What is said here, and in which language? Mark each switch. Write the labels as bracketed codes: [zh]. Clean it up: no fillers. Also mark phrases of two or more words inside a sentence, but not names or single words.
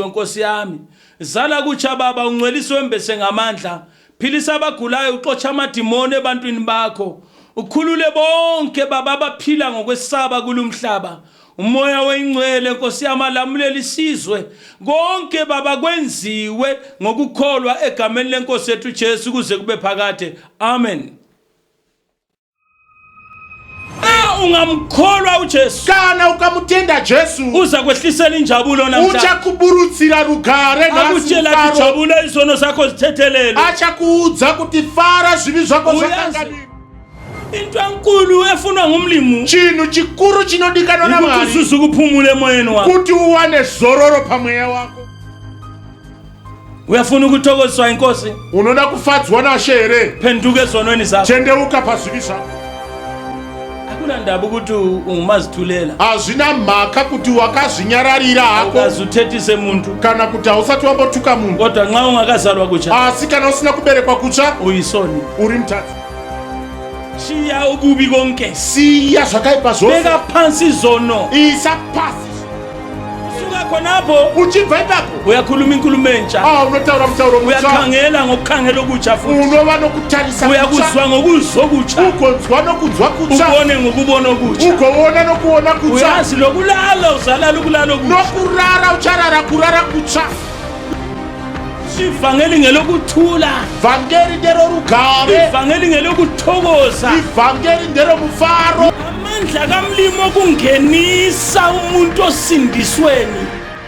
[nd] nkosi yami zala kutsha baba ungcwelise wembese ngamandla philisa abagulayo uxotsha amadimoni ebantwini bakho ukhulule bonke baba abaphila ngokwesaba kulumhlaba umoya weingcwele nkosi yami alamulela isizwe konke baba kwenziwe ngokukholwa egameni lenkosi yethu Jesu kuze kube phakade amen. ungamkholwa uJesu [sn] kana ukamutenda Jesu [nd] uza kwehlisela injabulo namhlanje [sn] uchakuburutsira rugare [nd] akutshela kuti jabula izono zakho zithethelele [sn] achakuudza kuti fara zvivi zvako zvakanganini. [nd] into enkulu efunwa ngumlimi [sn] Chinhu chikuru chinodikanwa [nd] ukuthi [sn] naMwari [nd] uzuze ukuphumula emoyeni wakho [sn] kuti uwane zororo pamweya wako. [nd] uyafuna ukuthokoziswa inkosi [sn] Unoda kufadzwa naShe here? [nd] phenduka ezonweni zakho [sn] Tendeuka pazvivi zvako. [nd] akunandaba ukuthi ungumazithulela [sn] Hazvina mhaka kuti wakazvinyararira hako [nd] ukazithethise muntu [sn] kana kuti hausati wambotuka munhu, [nd] kodwa nxa ungakazalwa kutsha [sn] asi kana usina kuberekwa kutsva [nd] uyisoni [sn] uri mutadzi. [nd] shiya ububi konke [sn] Siya zvakaipa zvose, [nd] beka phansi izono [sn] isa pasi. [nd] suka khonapho [sn] Uchibva ipapo [nd] uyakhuluma inkulumo entsha [sn] unotaura mutauro mutsva, [nd] uyakhangela ngokukhangela okutsha futhi [sn] unova nokutarisa kutsva, [nd] uyakuzwa ngokuzwa okutsha [sn] ugonzwa nokunzwa kutsva, [nd] ubone ngokubona okutsha [sn] ugoona nokuona kutsva, [nd] uyazi lokulala uzalala ukulala okutsha [sn] nokurara ucharara kurara kutsva. [nd] ivangeli ngelokuthula [sn] Vhangeri nderorugare, [nd] ivangeli ngelokuthokoza [sn] ivhangeri nderomufaro. [nd] amandla kamlimo okungenisa umuntu osindisweni